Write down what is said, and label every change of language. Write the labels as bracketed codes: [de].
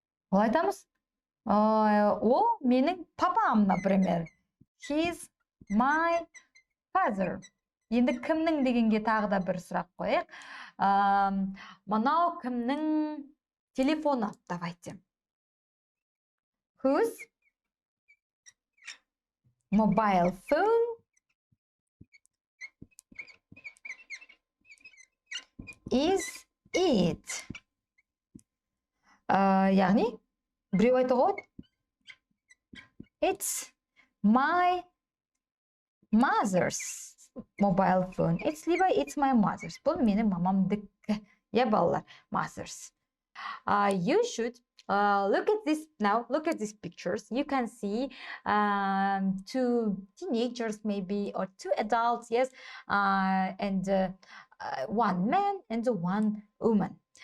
[kk] Ол айтамыз, ол менің папам, например. [en] He's my father. [kk] Енді кімнің дегенге тағы да бір сұрақ қояйық. Мынау кімнің телефоны, давайте. [en] Whose mobile phone is it? [kk] Яғни, біреу айтуға болады. [en] It's my mother's mobile phone. It's my mother's. [kk] Бұл менің мамамдікі. [en] Yeah, балалар, mother's. You should look at this now. Look at these pictures. You can see two teenagers maybe, or two adults, yes, and one man and one woman.